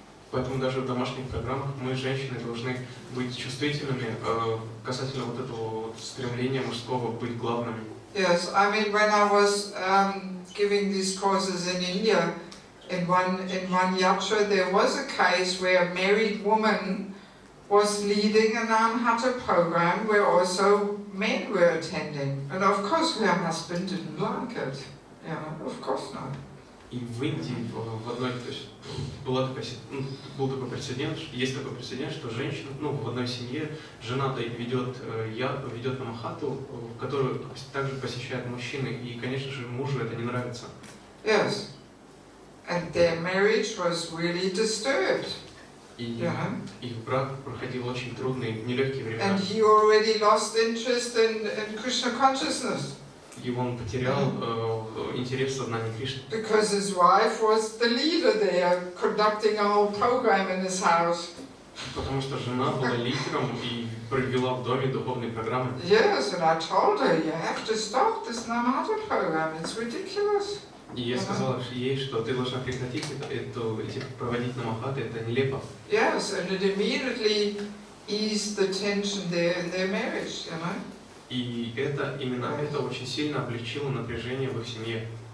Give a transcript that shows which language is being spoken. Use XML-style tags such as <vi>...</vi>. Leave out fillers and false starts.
<ru>Поэтому даже в домашних программах мы, женщины, должны быть чувствительными касательно вот этого стремления мужского быть главными.</ru> <en>Yes, I mean when I was giving these courses in India, in one yatra there was a case where a married woman was leading an Hare program where also men were attending, and of course her husband didn't like it. Of course not.</en> <ru>И в Индии в одной, то есть был такой прецедент, есть такой прецедент, что женщина, в одной семье жена ведет на махату, которую также посещают мужчины, и, конечно же, мужу это не нравится.</ru> <en>Yes, and their marriage was really disturbed.</en> <ru>И их брак проходил очень трудные, нелегкие времена.</ru> <en>And he already lost interest in Krishna consciousness.</en> <ru>И он потерял интерес в сознании Кришны.</ru> <en>Because his wife was the leader there, conducting a whole program in his house.</en> <ru>Потому что жена была лидером и провела в доме духовные программы.</ru> <en>Yes, and I told her, you have to stop this Namahata program. It's ridiculous.</en> <ru>И я сказала ей, что ты должна прекратить проводить намахаты, это нелепо.</ru> <en>Yes, and it immediately eased the tension there in their marriage,</en> <ru>И именно это очень сильно облегчило напряжение в их семье.</ru>